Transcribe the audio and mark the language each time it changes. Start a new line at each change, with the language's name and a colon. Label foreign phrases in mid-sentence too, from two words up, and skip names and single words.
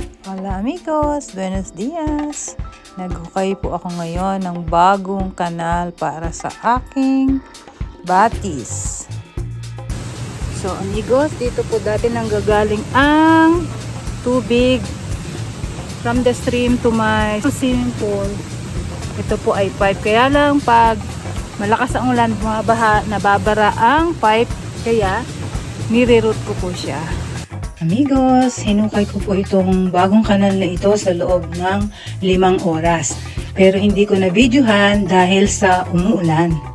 Spanish: Hola amigos, buenos dias!
Filipino: Naghukay po ako ngayon ng bagong kanal para sa aking batis. So amigos, dito po dati nanggagaling ang tubig
English: from the stream to my swimming pool.
Filipino: Ito po ay pipe, kaya lang pag malakas ang ulan, bumabaha, nababara ang pipe, kaya nire-root ko po siya. Amigos, hinukay ko po itong bagong kanal na ito sa loob ng 5 oras. Pero hindi ko na videohan dahil sa umuulan.